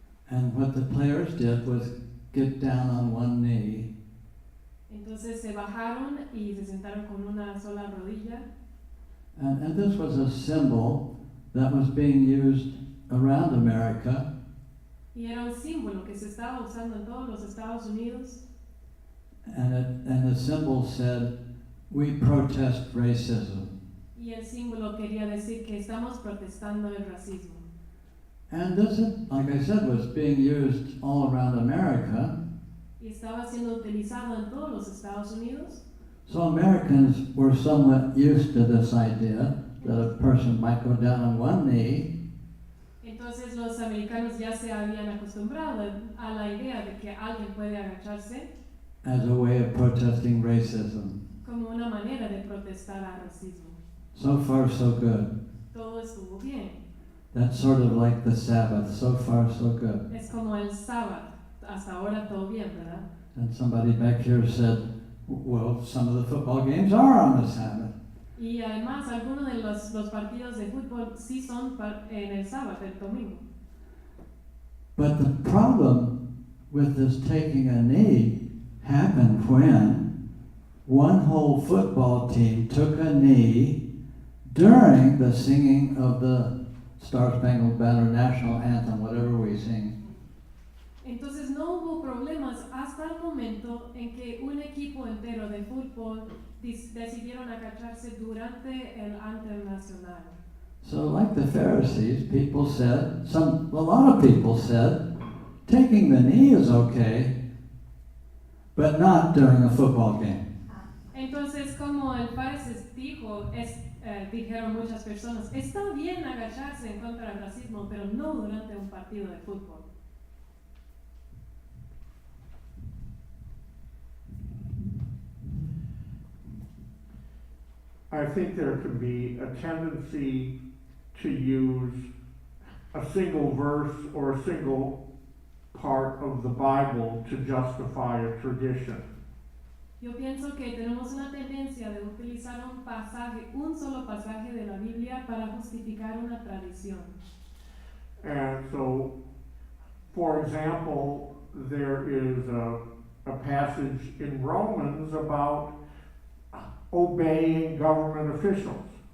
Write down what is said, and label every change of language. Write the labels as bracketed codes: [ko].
[en] And what the players did was get down on one knee [es] Entonces se bajaron y se sentaron con una sola rodilla. [en] and this was a symbol that was being used around America. [es] Y era un símbolo que se estaba usando en todos los Estados Unidos. [en] And the symbol said, "We protest racism." [es] Y el símbolo quería decir que estamos protestando el racismo. [en] And this, like I said, was being used all around America. [es] Y estaba siendo utilizado en todos los Estados Unidos. [en] So Americans were somewhat used to this idea that a person might go down on one knee [es] Entonces los americanos ya se habían acostumbrado a la idea de que alguien puede agacharse [en] as a way of protesting racism. [es] como una manera de protestar al racismo. [en] So far, so good. [es] Todo estuvo bien. [en] That's sort of like the Sabbath. So far, so good. [es] Es como el sábado. Hasta ahora todo bien, ¿verdad? [en] And somebody back here said, well, some of the football games are on the Sabbath. [es] Y además, algunos de los partidos de fútbol sí son en el sábado, el domingo. [en] But the problem with this taking a knee happened when one whole football team took a knee during the singing of the Star Spangled Banner national anthem, whatever we sing. [es] Entonces no hubo problemas hasta el momento en que un equipo entero de fútbol decidieron agacharse durante el anthem nacional. [en] So like the Pharisees, people said, a lot of people said, taking the knee is okay, but not during a football game. [es] Entonces, como el Farises dijo, dijeron muchas personas, está bien agacharse en contra del racismo, pero no durante un partido de fútbol. [en] I think there can be a tendency to use a single verse or a single part of the Bible to justify a tradition. [es] Yo pienso que tenemos una tendencia de utilizar un solo pasaje de la Biblia para justificar una tradición. [en] And so, for example, there is a passage in Romans about obeying government officials.